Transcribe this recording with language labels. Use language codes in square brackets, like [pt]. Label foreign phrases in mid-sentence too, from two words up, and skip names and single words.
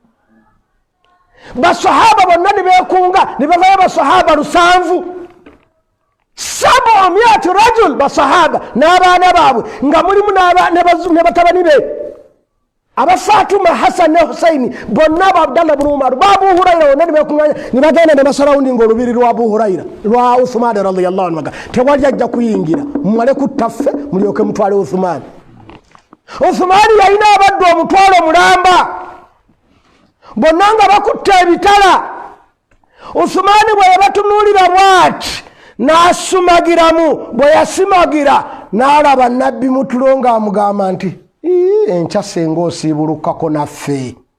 [lg] Basahaba bonna ne beekunga ne bavayo basahaba 700 rajul basahaba n'abaana baabwe nga mulimu ne batabani be aba Fatuma Hassan ne Husaini bonna aba Abdallah ibn Umar Abu Hurayra bonna ne beekunganya ne bagenda ne basarawundinga olubiri lwa Abu Hurayra lwa Uthman [ar] رضي الله عنه [lg] tewali ajja kuyingira mumale kutaffe mulyoke mutwale Uthman. Uthman yalina abaddu omutwalo mulamba bonna nga bakutte ebitala. Uthman bwe yabatunuulira bw'ati n'asumagiramu bwe yasimagira n'alaba nabbi mutulo ng'amugamba nti enkya senga osiibulukako naffe.